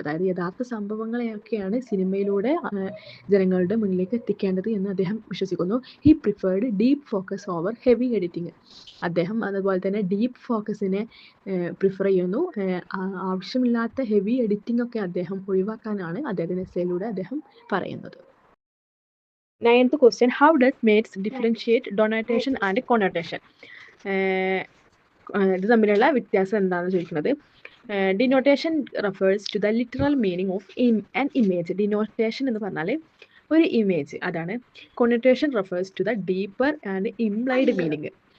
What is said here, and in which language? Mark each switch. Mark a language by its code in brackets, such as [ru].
[ml] അതായത് യഥാർത്ഥ സംഭവങ്ങളെയൊക്കെയാണ് സിനിമയിലൂടെ ജനങ്ങളുടെ മുന്നിലേക്ക് എത്തിക്കേണ്ടത് എന്ന് അദ്ദേഹം വിശ്വസിക്കുന്നു. [en] He preferred deep focus over heavy editing. [ml] അദ്ദേഹം അതുപോലെ തന്നെ ഡീപ്പ് ഫോക്കസിനെ പ്രിഫർ ചെയ്യുന്നു. ആവശ്യമില്ലാത്ത ഹെവി എഡിറ്റിംഗ് ഒക്കെ അദ്ദേഹം ഒഴിവാക്കാനാണ് അദ്ദേഹത്തിൻ്റെ എസ്സേയിലൂടെ അദ്ദേഹം പറയുന്നത്. [en] 9th question, how does Mates differentiate denotation and connotation? [ml] ഇത് തമ്മിലുള്ള വ്യത്യാസം എന്താണെന്ന് ചോദിക്കുന്നത്. [en] Denotation refers to the literal meaning of an image. [ml] Denotation എന്ന് പറഞ്ഞാൽ ഒരു ഇമേജ്, അതാണ്. [en] Connotation refers to the deeper and implied meaning.